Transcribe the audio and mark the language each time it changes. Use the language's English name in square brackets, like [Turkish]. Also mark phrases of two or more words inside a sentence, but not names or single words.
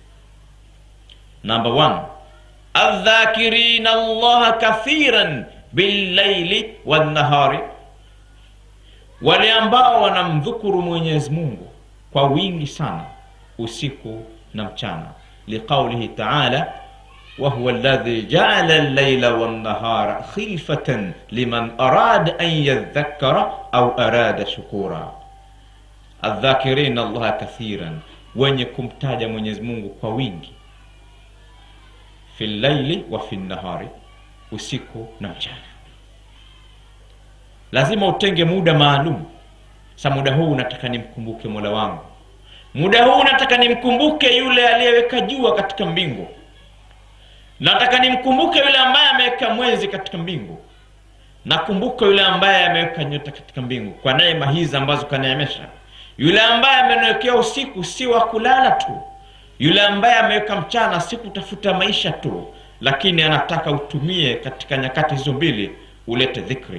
[Swahili] Number 1, [Arabic] الذاكرين الله كثيرا بالليل والنهار, [Swahili] wale ambao wanamdhukuru Mwenyezi Mungu kwa wingi sana usiku na mchana. [Arabic] لقوله تعالى، وهو الذي جعل الليل والنهار خلفة لمن أراد أن يذكر أو أراد شكورا. الذاكرين الله كثيرا, [Swahili] wenye kumtaja Mwenyezi Mungu kwa wingi, [Arabic] في الليل وفي النهار, [Swahili] usiku na mchana. Lazima utenge muda maalum. Sa muda huu nataka nimkumbuke Mola wangu, muda huu nataka nimkumbuke yule aliyeweka jua katika mbingu, nataka nimkumbuke yule ambaye ameweka mwezi katika mbingu, nakumbuka yule ambaye ameweka nyota katika mbingu kwa neema hizi ambazo kaneemesha, yule ambaye ameniwekea usiku si wa kulala tu, yule ambaye ameweka mchana si kutafuta maisha tu, lakini anataka utumie katika nyakati hizo mbili, ulete dhikri.